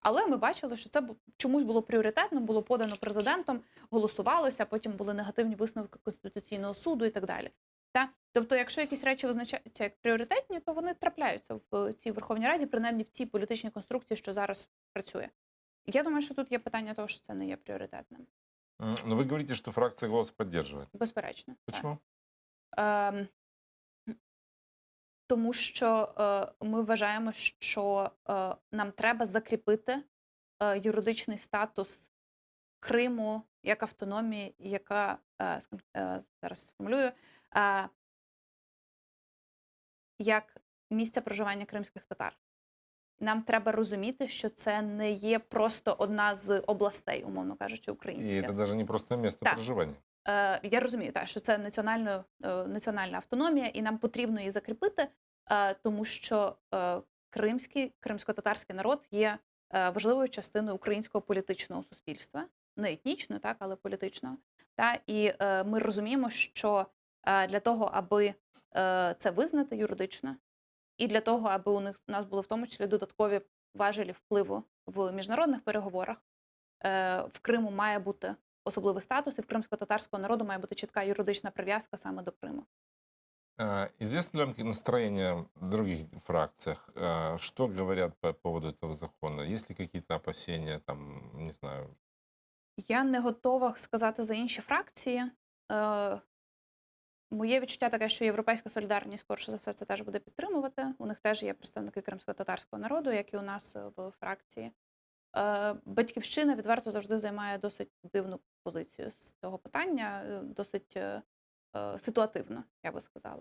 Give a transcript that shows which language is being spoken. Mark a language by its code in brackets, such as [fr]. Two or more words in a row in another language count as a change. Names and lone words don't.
[uk] Але ми бачили, що це чомусь було пріоритетно, було подано президентом, голосувалося, потім були негативні висновки Конституційного суду і так далі. Тобто, якщо якісь речі визначаються як пріоритетні, то вони трапляються в цій Верховній Раді, принаймні в цій політичній конструкції, що зараз працює. Я думаю, що тут є питання того, що це не є пріоритетним. [ru] Но вы говорите, что фракция «Голос» поддерживает. [uk] Безперечно. [ru] Почему? [uk] Ем, Тому що ми вважаємо, що нам треба закріпити юридичний статус Криму як автономії, яка, зараз сформулюю, як місце проживання кримських татар. Нам треба розуміти, що це не є просто одна з областей, умовно кажучи, [ru] И [uk] українських. [ru] это даже не просто место [uk] Так. [ru] проживания. [uk] Я розумію, що це національна автономія, і нам потрібно її закріпити, тому що кримсько-татарський народ є важливою частиною українського політичного суспільства. Не етнічно, так, але політичного. І ми розуміємо, що для того, аби це визнати юридично, і для того, аби у нас були в тому числі додаткові важелі впливу в міжнародних переговорах, в Криму має бути особливий статус, і в кримсько-татарського народу має бути чітка юридична прив'язка саме до Криму. [ru] Известно ли вам настроение в других фракциях? Что говорят по поводу этого закона? Есть ли какие-то опасения, там, не знаю? [uk] Я не готова сказати за інші фракції. Моє відчуття таке, що Європейська солідарність, скоріше за все, це теж буде підтримувати. У них теж є представники кримсько-татарського народу, як і у нас в фракції. Батьківщина відверто завжди займає досить дивну позицію з цього питання, досить ситуативно, я би сказала.